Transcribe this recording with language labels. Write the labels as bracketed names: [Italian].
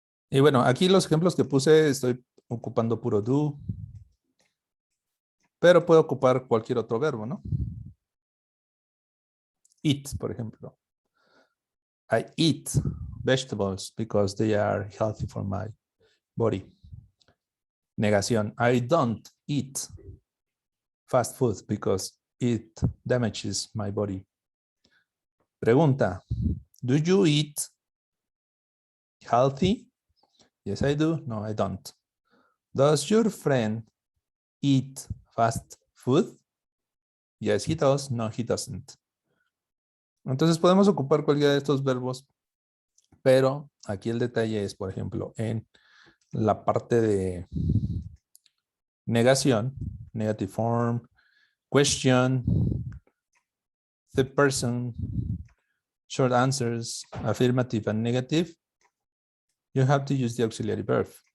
[Spanish] Y bueno, aquí los ejemplos que puse estoy ocupando puro do, pero puedo ocupar cualquier otro verbo, ¿no? Eat, por ejemplo. [English] I eat vegetables because they are healthy for my body. [Spanish] Negación. [English] I don't eat fast food because it damages my body. [Spanish] Pregunta. [English] Do you eat healthy? Yes, I do. No, I don't. Does your friend eat fast food? Yes, he does. No, he doesn't. [Spanish] Entonces podemos ocupar cualquiera de estos verbos, pero aquí el detalle es, por ejemplo, en la parte de negación, [English] negative form, question, third person, short answers, affirmative and negative, you have to use the auxiliary verb.